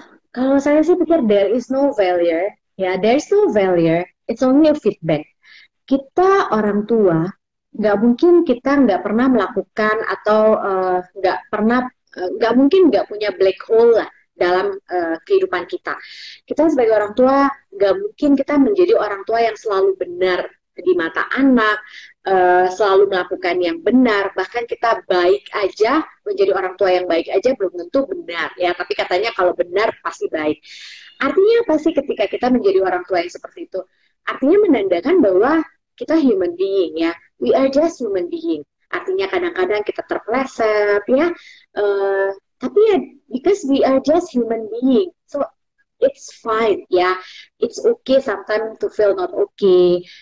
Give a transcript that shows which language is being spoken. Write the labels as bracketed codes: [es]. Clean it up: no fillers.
[id] Kalau saya sih pikir [en] there is no failure, ya there is no failure, it's only a feedback. [id] Kita orang tua, nggak mungkin kita nggak pernah melakukan atau nggak mungkin nggak punya black hole lah dalam kehidupan kita. Kita sebagai orang tua, nggak mungkin kita menjadi orang tua yang selalu benar di mata anak, selalu melakukan yang benar, bahkan kita baik aja, menjadi orang tua yang baik aja belum tentu benar ya, tapi katanya kalau benar pasti baik. Artinya apa sih ketika kita menjadi orang tua yang seperti itu? Artinya menandakan bahwa kita human being ya, [en] we are just human being. [id] Artinya kadang-kadang kita terpeleset ya, tapi ya [en] because we are just human being, so it's fine ya, it's okay sometimes to feel not okay.